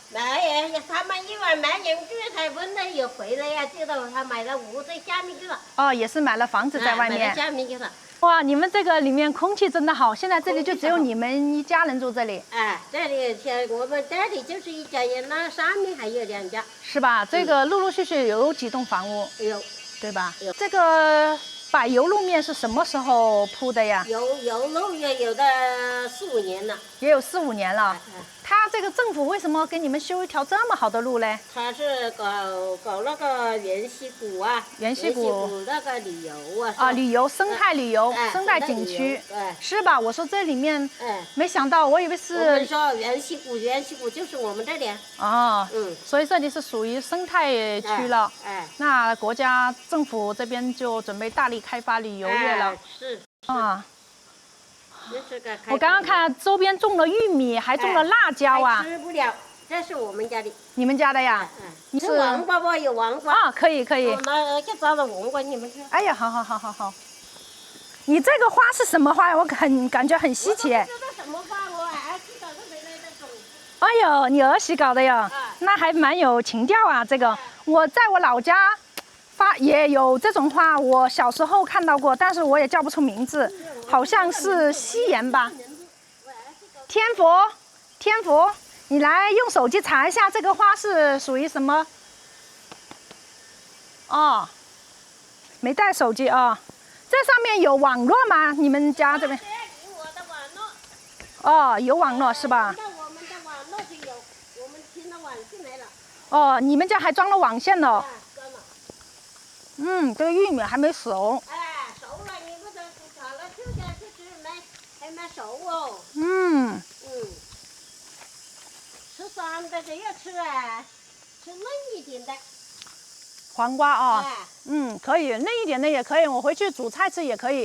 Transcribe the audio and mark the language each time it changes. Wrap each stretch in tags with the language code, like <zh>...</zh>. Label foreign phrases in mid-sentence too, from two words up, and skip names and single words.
<zh>沒有，他們因為沒人住，才問了又回來呀，知道他買了屋在下面去了。哦，也是買了房子在外面。買了下面去了。哇，你們這個裡面空氣真的好，現在這裡就只有你們一家人住這裡。哎，這裡我們這裡就是一家人，那上面還有2家。是吧？這個陸陸續續有幾棟房屋。有。對吧？有。這個柏油路面是什麼時候鋪的呀？油路也有的4、5年了。也有4、5年了。他這個政府為什麼給你們修一條這麼好的路嘞？他是搞那個原溪谷啊，原溪谷那個旅遊啊。啊，旅遊生態旅遊，生態景區，是吧？我說這裡面，沒想到，我以為是。我們說原溪谷就是我們這裡。哦。所以這裡是屬於生態區了。那國家政府這邊就準備大力開發旅遊業了。是。啊。我剛剛看周邊種了玉米，還種了辣椒啊。吃不了，這是我們家的。你們家的呀？你是黃瓜不？有黃瓜。啊，可以。那就找了黃瓜，你們吃。哎呀，好。你這個花是什麼花呀？我感覺很稀奇。我不知道什麼花，我兒子搞的回來的種子。哎呦，你兒媳搞的呀？那還蠻有情調啊，這個。我在我老家。也有這種花，我小時候看到過，但是我也叫不出名字，好像是西岩吧。天福，你來用手機查一下這個花是屬於什麼？哦，沒帶手機啊。這上面有網絡嗎？你們家這邊？哦，有網絡是吧？我們的網絡是有，我們聽了網進來了。哦，你們家還裝了網線呢？這個玉米還沒熟。熟了，你不能炒了就下去吃，還沒熟哦。吃酸的這要吃吃嫩一點的。黃瓜啊。可以，嫩一點的也可以，我回去煮菜吃也可以。</zh>